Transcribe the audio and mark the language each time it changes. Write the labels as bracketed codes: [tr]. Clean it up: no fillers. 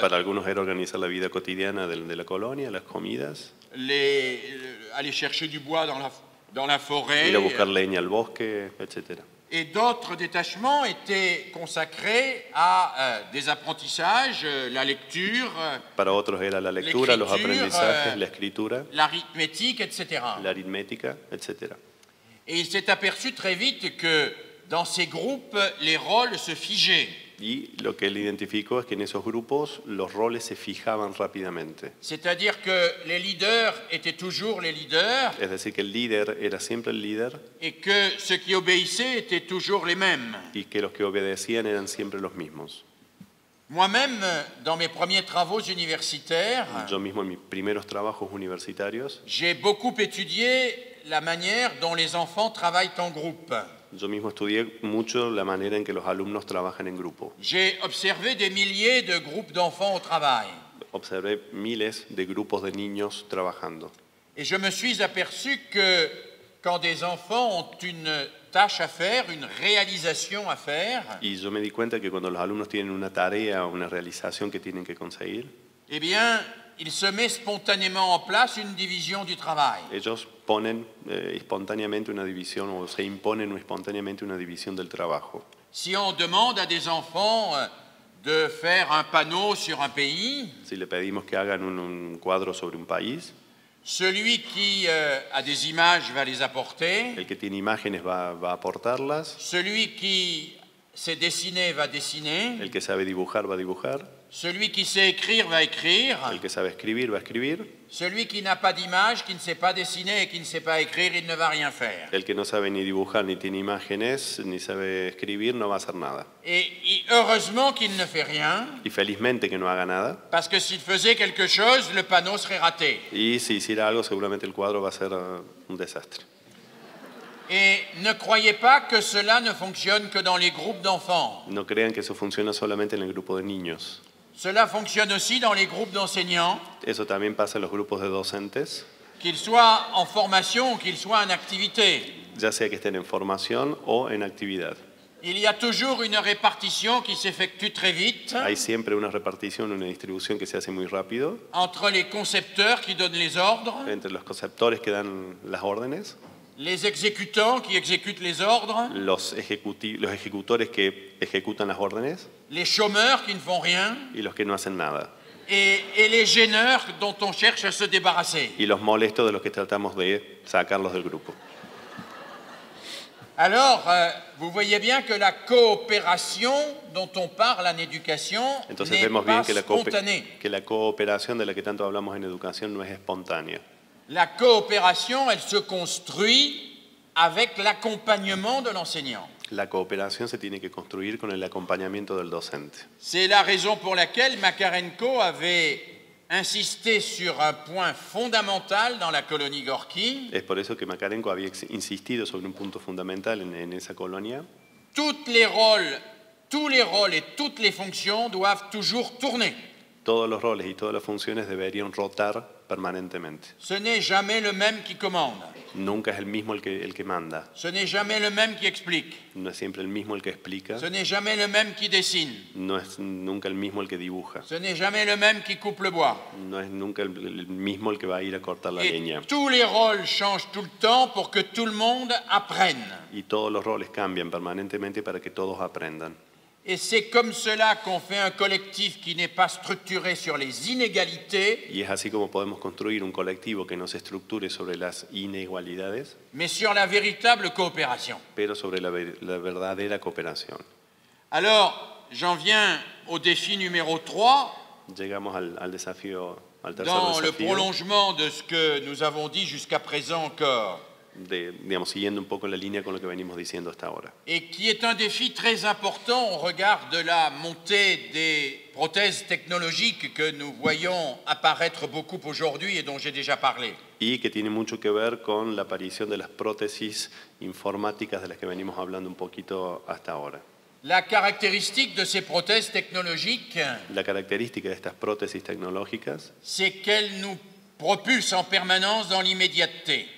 [es] Para algunos era organizar la vida cotidiana de la colonia, las comidas, [fr] aller chercher du bois dans la forêt. [es] ir a buscar leña al bosque, etc. [fr] Et d'autres détachements étaient consacrés à des apprentissages, la lecture, [es] Para otros era la lectura, los [fr] L'escriture, [es] aprendizajes, la escritura, [fr] l'arithmétique, etc. [es] la aritmética, etc. [fr] Et il s'est aperçu très vite que dans ces groupes, les rôles se figeaient. [es] Y lo que él identificó es que en esos grupos los roles se fijaban rápidamente. [fr] C'est-à-dire que les leaders étaient toujours les leaders [es] Es decir, que el líder era siempre el líder [fr] et que ceux qui obéissaient étaient toujours les mêmes. [es] y que los que obedecían eran siempre los mismos. [fr] Moi-même, dans mes premiers travaux universitaires, [es] Yo mismo en mis primeros trabajos universitarios, [fr] j'ai beaucoup étudié la manière dont les enfants travaillent en groupe. [es] yo mismo estudié mucho la manera en que los alumnos trabajan en grupo. [fr] J'ai observé des milliers de groupes d'enfants au travail. [es] Observé miles de grupos de niños trabajando. [fr] Et je me suis aperçu que quand des enfants ont une tâche à faire, une réalisation à faire, [es] Y yo me di cuenta que cuando los alumnos tienen una tarea o una realización que tienen que conseguir, [fr] eh bien, il se met spontanément en place une division du travail. [es] ellos ponen espontáneamente una división o se imponen espontáneamente una división del trabajo. [fr] Si on demande à des enfants de faire un panneau sur un pays, [es] Si le pedimos que hagan un cuadro sobre un país, [fr] celui qui a des images va les apporter, [es] el que tiene imágenes va a aportarlas, [fr] celui qui sait dessiner va dessiner, [es] el que sabe dibujar va a dibujar, [fr] celui qui sait écrire va écrire, [es] el que sabe escribir va a escribir, [fr] celui qui n'a pas d'image, qui ne sait pas dessiner et qui ne sait pas écrire, il ne va rien faire. [es] el que no sabe ni dibujar, ni tiene imágenes, ni sabe escribir, no va a hacer nada. [fr] Et heureusement qu'il ne fait rien, [es] Y felizmente que no haga nada, [fr] parce que s'il faisait quelque chose, le panneau serait raté. [es] y si hiciera algo seguramente el cuadro va a ser un desastre. [fr] Et ne croyez pas que cela ne fonctionne que dans les groupes d'enfants. [es] No crean que eso funciona solamente en el grupo de niños. [fr] Cela fonctionne aussi dans les groupes d'enseignants, [es] Eso también pasa en los grupos de docentes, [fr] qu'ils soient en formation ou qu'ils soient en activité. [es] ya sea que estén en formación o en actividad. [fr] Il y a toujours une répartition qui s'effectue très vite [es] Hay siempre una repartición, una distribución que se hace muy rápido [fr] entre les concepteurs qui donnent les ordres, [es] entre los conceptores que dan las órdenes, [fr] les exécutants qui exécutent les ordres, [es] los ejecutores que ejecutan las órdenes [fr] les chômeurs qui ne font rien [es] y los que no hacen nada. [fr] et les gêneurs dont on cherche à se débarrasser. [es] Y los molestos de los que tratamos de sacarlos del grupo. [fr] Alors, vous voyez bien que la coopération dont on parle en éducation [es] Entonces [fr] n'est [es] vemos bien [fr] pas spontanée. [es] que la cooperación de la que tanto hablamos en educación no es espontánea. [fr] La coopération, elle se construit avec l'accompagnement de l'enseignant. [es] La cooperación se tiene que construir con el acompañamiento del docente. [fr] C'est la raison pour laquelle Makarenko avait insisté sur un point fondamental dans la colonie Gorky. [es] Es por eso que Makarenko había insistido sobre un punto fundamental en esa colonia. [fr] Tous les rôles et toutes les fonctions doivent toujours tourner. [es] Todos los roles y todas las funciones deberían rotar permanentemente. [fr] Ce n'est jamais le même qui commande. [es] Nunca es el mismo el que manda. [fr] Ce n'est jamais le même qui explique. [es] No es siempre el mismo el que explica. [fr] Ce n'est jamais le même qui dessine. [es] No es nunca el mismo el que dibuja. [fr] Ce n'est jamais le même qui coupe le bois. [es] No es nunca el mismo el que va a ir a cortar la [fr] Et [es] leña. [fr] tous les rôles changent tout le temps pour que tout le monde apprenne. [es] Y todos los roles cambian permanentemente para que todos aprendan. [fr] Et c'est comme cela qu'on fait un collectif qui n'est pas structuré sur les inégalités, [es] Y es así como podemos construir un colectivo que no se estructure sobre las inigualidades, [fr] mais sur la véritable coopération. [es] pero sobre la verdadera cooperación. [fr] Alors, j'en viens au défi numéro 3, [es] Llegamos al tercer [fr] dans le [es] desafío, [fr] prolongement de ce que nous avons dit jusqu'à présent encore, [es] digamos, siguiendo un poco la línea con lo que venimos diciendo hasta ahora. [fr] et qui est un défi très important au regard de la montée des prothèses technologiques que nous voyons apparaître beaucoup aujourd'hui et dont j'ai déjà parlé. [es] Y que tiene mucho que ver con la aparición de las prótesis informáticas de las que venimos hablando un poquito hasta ahora. [fr] La caractéristique de ces prothèses technologiques, [es] La característica de estas prótesis tecnológicas [fr] c'est qu'elles nous propulsent en permanence dans l'immédiateté.